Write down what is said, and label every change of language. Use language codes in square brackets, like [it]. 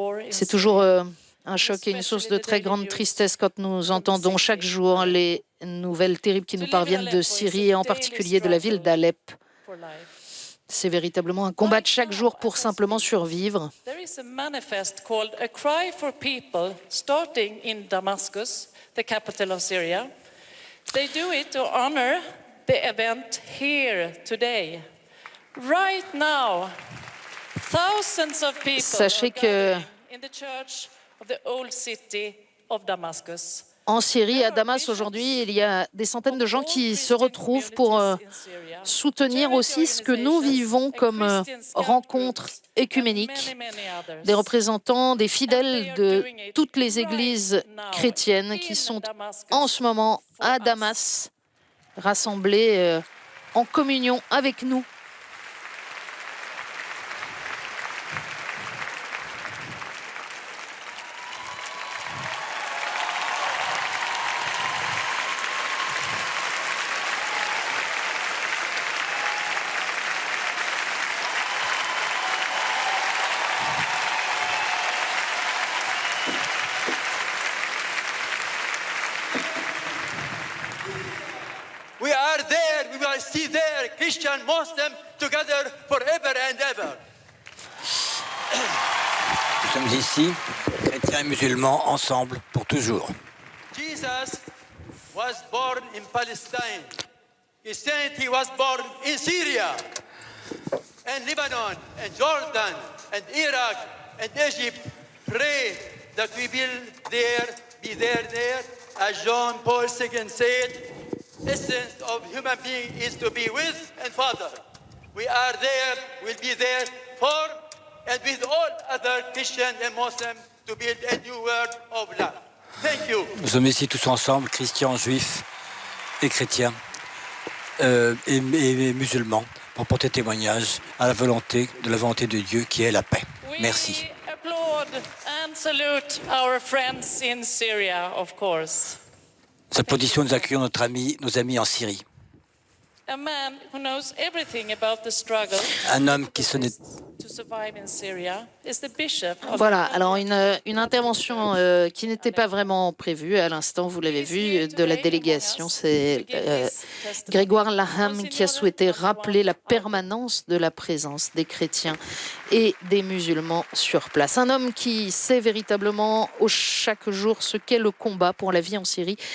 [fr] C'est toujours un choc et une source de très grande tristesse quand nous entendons chaque jour les nouvelles terribles qui nous parviennent de Syrie et en particulier de la ville d'Alep. C'est véritablement un combat de chaque jour pour simplement survivre. [en] There is a manifest called A Cry for People, starting in Damascus, the capital of Syria. They do it to honor the event here today. Right now, thousands of people [fr] Sachez [en] are [fr] que [en] gathering in the church of the old city of Damascus. [fr] en Syrie, à Damas, aujourd'hui, il y a des centaines de gens qui se retrouvent pour soutenir aussi ce que nous vivons comme rencontre écuménique, des représentants, des fidèles de toutes les églises chrétiennes qui sont en ce moment à Damas, rassemblés en communion avec nous. [en] We are there, we will see there, Christian, Muslim, together forever and ever. [fr] Nous sommes ici, chrétiens et musulmans, ensemble pour toujours. [en] Jesus was born in Palestine. Christianity was born in Syria, and Lebanon, and Jordan, and Iraq, and Egypt. Pray that we will be there, as John Paul II said. Essence of human being is to be with and Father. We are there, we'll be there for and with all other Christians and Muslims to build a new world of love. Thank you. [fr] Nous sommes ici tous ensemble, chrétiens, juifs et chrétiens et musulmans, pour porter témoignage à la volonté de Dieu qui est la paix. Merci. [en] We applaud and salute our friends in Syria, of course. [fr] Nous applaudissons, nous accueillons nos amis en Syrie. [en] A man who knows everything about the struggle [fr] Un homme qui se [en] to survive in Syria is the bishop of [fr] Voilà, alors une intervention qui n'était pas vraiment prévue à l'instant, vous l'avez vu, de la délégation. C'est Grégoire Laham qui a souhaité rappeler la permanence de la présence des chrétiens et des musulmans sur place. Un homme qui sait véritablement chaque jour ce qu'est le combat pour la vie en Syrie.